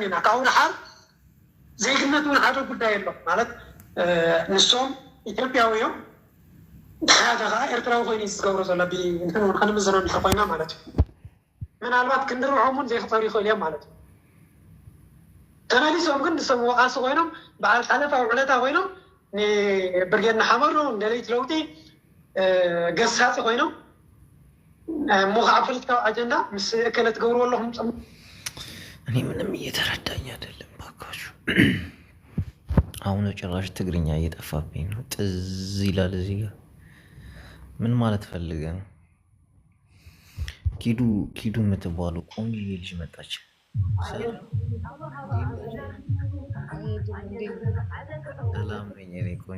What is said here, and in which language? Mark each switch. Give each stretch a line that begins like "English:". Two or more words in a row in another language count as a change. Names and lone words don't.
Tigrinya: ኢና ካብኡ ንሓር ዜግነት እውን ሓደ ጉዳይ ኣሎ ማለት ንሶም ኢትዮጵያዊ እዮም ሓደ ከዓ ኤርትራዊ ኮይኑ ዝገብሮ ዘሎ ብእንትን እውን ከንምዝኖም እንተኮይና ማለት እዩ ምናልባት ክንርብዖም እውን ዘይክፈሩ ይኽእል እዮም ማለት እዩ ተመሊሶም ግን ንሰብ ወቃሲ ኮይኖም በዓል ሓለፋ ውዕለታ ኮይኖም ንብርጌድ ንሓመሩ ንደለይቲ ለውጢ ገሳፂ ኮይኖም ሞኻዕ ፖለቲካዊ አጀንዳ ምስ እከለ ትገብርዎ ኣለኹም
Amharic: እኔ ምንም እየተረዳኝ አይደለም ባካችሁ። አሁን ጭራሽ ትግርኛ እየጠፋብኝ ነው። ጥዝ ይላል እዚህ ጋር ምን ማለት ፈልገ ነው? ኪዱ የምትባሉ ቆንጆ ልጅ መጣች። ሰላም ነኝ እኔ ቆንጆ።